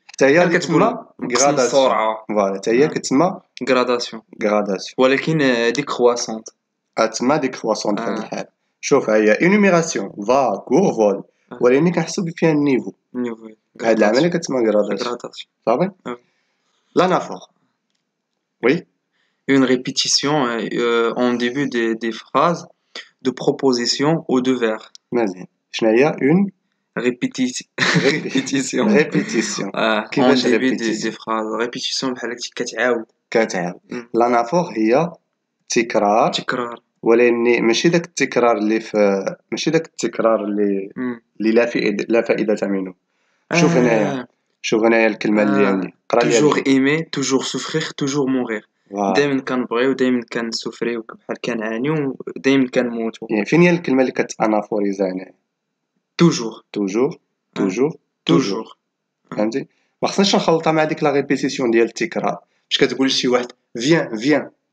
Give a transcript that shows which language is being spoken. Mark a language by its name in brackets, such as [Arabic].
[Arabic] حتى هي كتسمى غراداسيون. فوالا حتى هي كتسمى غراداسيون ولكن ديكرواسونط تسمى ديكرواسونط في هذه الحاله. شوف هي انوميراسيون va court vol ولكن كنحسوا فيها النيفو هاد العملية كتسمى غراداسيون. [French] Gradation. [Arabic] صافي. Ah. [French] l'anaphore. Oui. Une répétition en début des phrases de proposition ou de vers. [Arabic] مزيان. شنو هي une [French] Répétition. répétition. En [Arabic] كيفاش [French] début des répétition phrases. [Arabic] Répétition بحال هكا كتعاود. كتعاود. Mm. l'anaphore هي تكرار، تكرار. ولكن ماشي داك التكرار ماشي داك التكرار Mm. اللي لا فائدة منه. شوف هنايا الكلمة اللي عندي، قرا لي [French] toujours aimer, toujours souffrir, toujours mourir. [Arabic] فوالا. دائما كنبغيو دائما كنسوفريو بحال كنعانيو دائما كنموتو. يعني فين هي الكلمة اللي كتانافوريزا هنايا؟ [French] toujours توجور توجور توجور. toujours. [Arabic] فهمتي؟ ما خصناش نخلطها مع ديك لا ريبيتيسيون ديال التكرار. باش كتقول لشي واحد فيان